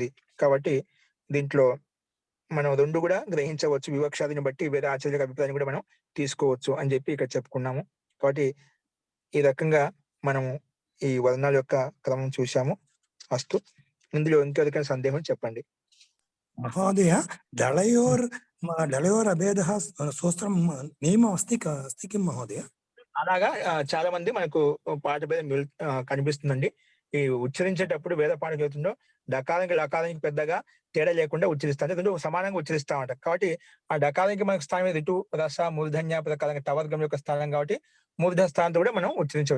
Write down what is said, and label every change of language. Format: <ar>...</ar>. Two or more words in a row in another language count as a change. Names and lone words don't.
<te>కాబట్టి దీంట్లో మనం 2 కూడా గ్రహించవచ్చు. వివక్షాదిని బట్టి వేరే ఆచార్యుల అభిప్రాయాన్ని కూడా మనం తీసుకోవచ్చు అని చెప్పి ఇక్కడ చెప్పుకున్నాము. కాబట్టి ఈ రకంగా మనము ఈ వర్ణాల యొక్క క్రమం చూశాము. అస్తు. ఇందులో ఇంకెవరికైనా సందేహం చెప్పండి.</te> <sa>महोदय दलयोर् अभेदः सूत्रं नियमम् अस्ति किं महोदय?</sa> <te>అలాగా చాలా మంది మనకు పాఠ భేదం కనిపిస్తుందండి. ఈ ఉచ్చరించేటప్పుడు వేద పాఠం చదువుతుందో డకారానికి లకారానికి పెద్దగా తేడా లేకుండా ఉచ్చరిస్తారు. 2 సమానంగా ఉచ్చరిస్తామట. కాబట్టి ఆ డకారానికి మనకు స్థానం రిటు, రస, మూర్ధన్య ప్రకారంగా టవర్గం యొక్క స్థానం కాబట్టి మూర్ధ స్థానంతో కూడా మనం ఉచ్చరించడం.</te>